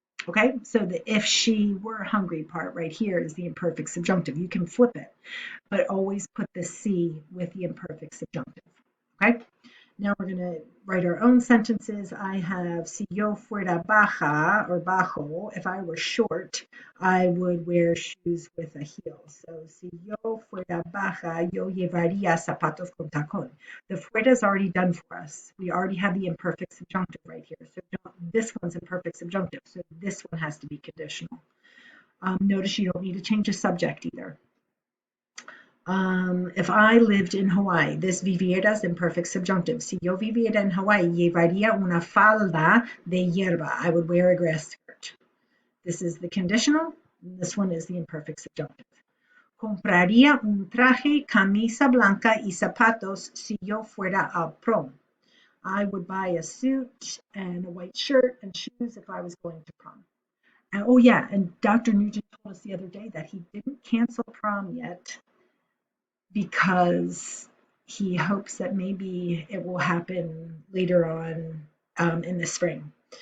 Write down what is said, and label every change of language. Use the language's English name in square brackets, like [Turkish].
[English] Okay, so the if she were hungry part right here is the imperfect subjunctive. You can flip it, but always put the C with the imperfect subjunctive. Okay, now we're going to write our own sentences. I have, [Spanish] si yo fuera baja [English] or bajo, if I were short, I would wear shoes with a heel. [Spanish] So, si yo fuera baja, yo llevaría zapatos con tacón. [English] The fuera is already done for us. We already have the imperfect subjunctive right here. So this one's imperfect subjunctive. So this one has to be conditional. Notice you don't need to change the subject either. If I lived in Hawaii, this viviera is imperfect subjunctive. [Spanish] Si yo viviera en Hawaii, llevaría una falda de hierba. [English] I would wear a grass skirt. This is the conditional. This one is the imperfect subjunctive. [Spanish] Compraría un traje, camisa blanca y zapatos si yo fuera al prom. [English] I would buy a suit and a white shirt and shoes if I was going to prom. And, oh yeah, and Dr. Nugent told us the other day that he didn't cancel prom yet because he hopes that maybe it will happen later on in the spring.